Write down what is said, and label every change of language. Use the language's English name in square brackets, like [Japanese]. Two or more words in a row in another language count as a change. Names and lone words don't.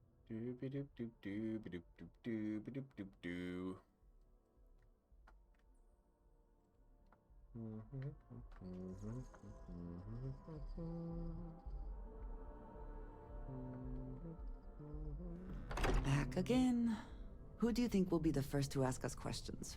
[English] Doo-be-doop-doop-doo-be-doop-doop-doo-be-doop-doop-doo. Back again. Who do you think will be the first to ask us questions?